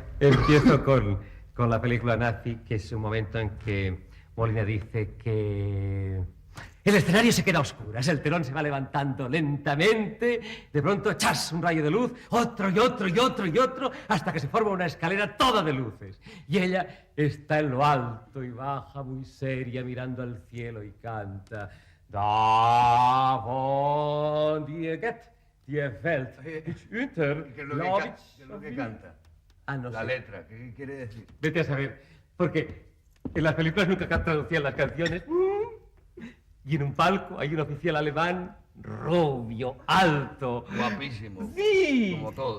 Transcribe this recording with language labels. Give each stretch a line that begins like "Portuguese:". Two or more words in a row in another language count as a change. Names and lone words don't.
Spanish: Empiezo con la película nazi, que es un momento en que Molina dice que el escenario se queda a oscuras, el telón se va levantando lentamente, de pronto ¡chas! Un rayo de luz, otro y otro y otro y otro, hasta que se forma una escalera toda de luces. Y ella está en lo alto y baja muy seria mirando al cielo y canta
German: Da von die Get, die Welt, ich unter,
Spanish: ¿Qué es lo que canta? Ah, no La sé. letra, ¿qué quiere decir? Vete a saber, porque en las películas nunca traducían las canciones. Y en un palco hay un oficial alemán, rubio, alto. Guapísimo. Sí. Como todos.